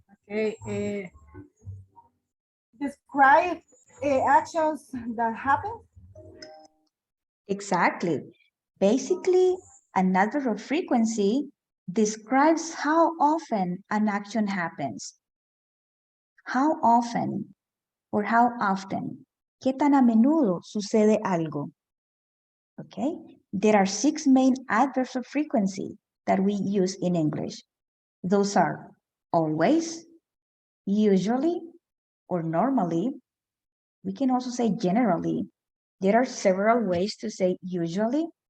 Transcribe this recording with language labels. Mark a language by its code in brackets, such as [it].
[en] okay, describe actions that happen. Exactly. Basically, an adverb of frequency describes how often an action happens. How often or how often. [es] ¿Qué tan a menudo sucede algo? [en] Okay. There are 6 main adverbs of frequency that we use in English. Those are always, usually, or normally. We can also say generally. There are several ways to say usually.